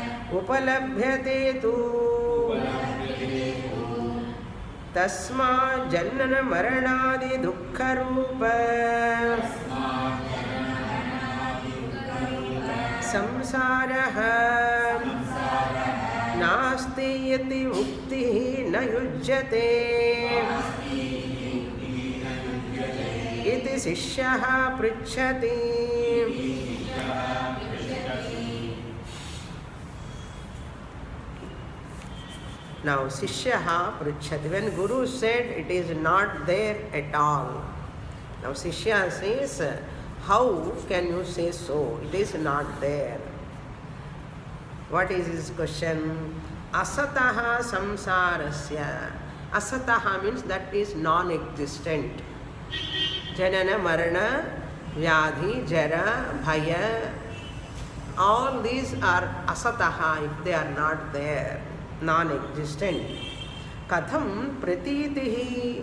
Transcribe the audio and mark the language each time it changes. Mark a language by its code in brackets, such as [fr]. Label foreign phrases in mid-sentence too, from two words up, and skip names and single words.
[sa] उपलभ्यते तु तस्मात् जनन मरणादि दुःखरूप संसारः नास्ति यति मुक्तिः न युज्यते इति शिष्यः पृच्छति. Now शिष्यः पृच्छति. [en] When Guru said it is not there at all. Now Shishya says, how can you say so? It is not there. What is his question? [sa] असतः संसारस्य. [en] Asataha means that is non-existent. [sa] जनन, मरण, व्याधि, जरा, भय. [en] All these are asataha if they are not there. [sa] Non-existent. कथं प्रतीतिः.